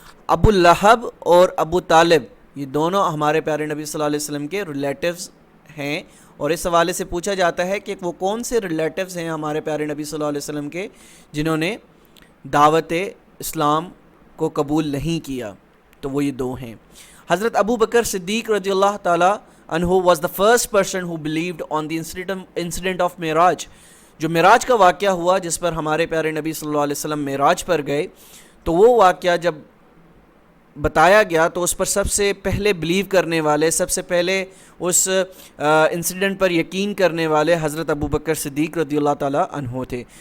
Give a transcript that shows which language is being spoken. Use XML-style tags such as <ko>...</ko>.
<ur>ابو لہب اور ابو طالب یہ دونوں ہمارے پیارے نبی صلی اللہ علیہ وسلم کے ریلیٹیوز ہیں، اور اس حوالے سے پوچھا جاتا ہے کہ وہ کون سے ریلیٹیوز ہیں ہمارے پیارے نبی صلی اللہ علیہ وسلم کے جنہوں نے دعوت اسلام کو قبول نہیں کیا. تو وہ یہ دو ہیں.</ur> <en>حضرت ابو بکر صدیق رضی اللہ تعالیٰ عنہ was the first person who believed on the incident of Miraj.</en> <ur>جو معراج کا واقعہ ہوا جس پر ہمارے پیارے نبی صلی اللہ علیہ وسلم معراج پر گئے، تو وہ واقعہ جب بتایا گیا تو اس پر سب سے پہلے بلیو کرنے والے، سب سے پہلے اس انسیڈنٹ پر یقین کرنے والے حضرت ابو بکر صدیق رضی اللہ تعالیٰ عنہ تھے.</ur>